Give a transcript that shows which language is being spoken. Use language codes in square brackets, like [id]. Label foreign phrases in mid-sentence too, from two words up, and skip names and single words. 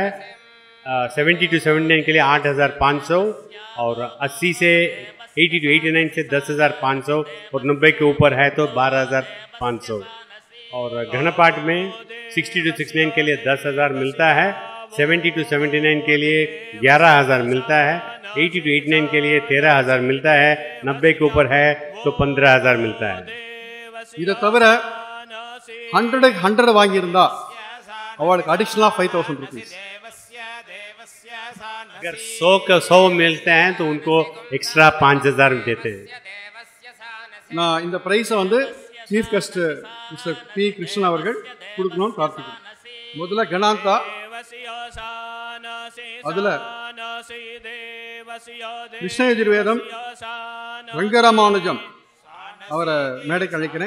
[hi] 70 to 79 के लिए 8500 और 80 से 80 to 89 से 10500 और 90 के ऊपर है तो 12500. और घन पाठ में 60 to 69 के लिए 10000 मिलता है. 70 to 79 के लिए 11000 मिलता है. 80 to 89 के लिए 13000 मिलता है. 90 के ऊपर है तो 15000 मिलता है. [ta] இதை தவிர 100 வாங்கியிருந்தா அவளுக்கு அடிஷ்னலாக 5000 रुपीस. [hi] अगर 100 मिलते हैं तो उनको एक्स्ट्रा 5000 देते हैं. [ta] நான் இந்த ப்ரைஸை வந்து [en] chief guest [ta] மிஸ்டர் பி கிருஷ்ணன் அவர்கள் கொடுக்கணும்னு பிரார்த்திக்கிறேன். முதல்ல கணாந்தா, அதில் கிருஷ்ண யஜுர்வேதம் ரங்கராமானுஜம் அவரை மேடைக்கு அழைக்கிறேன்.